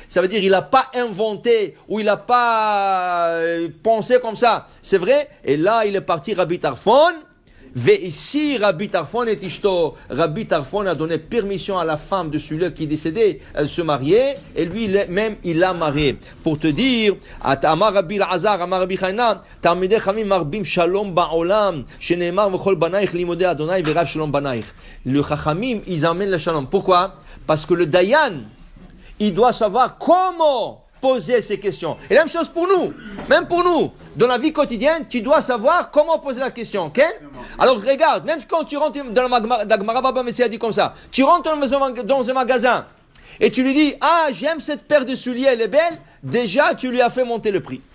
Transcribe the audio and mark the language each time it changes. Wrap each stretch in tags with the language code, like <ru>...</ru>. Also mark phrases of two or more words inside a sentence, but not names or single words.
<fr>Ça veut dire il n'a pas inventé ou il n'a pas pensé comme ça. C'est vrai. Et là il est parti Rabbi Tarfon. Et ici Rabbi Tarfon et Ishto. Rabbi Tarfon a donné permission à la femme de celui qui est décédé. Elle se mariait et lui même il l'a mariée. Pour te dire,</fr> <he>אמר רבי אלעזר, אמר רבי חנינא, תלמידי חכמים מרבים שלום בעולם, שנאמר וכל בניך למודי ה' ורב שלום בניך.</he> <fr>Le Chachamim, ils amènent le shalom. Pourquoi? Parce que le Dayan, il doit savoir comment poser ces questions. Et la même chose pour nous. Même pour nous. Dans la vie quotidienne, tu dois savoir comment poser la question. Okay? Alors regarde, même quand tu rentres dans la Gemara Baba Metzia a dit comme ça, tu rentres dans un magasin et tu lui dis, ah, j'aime cette paire de souliers, elle est belle, déjà tu lui as fait monter le prix.</fr>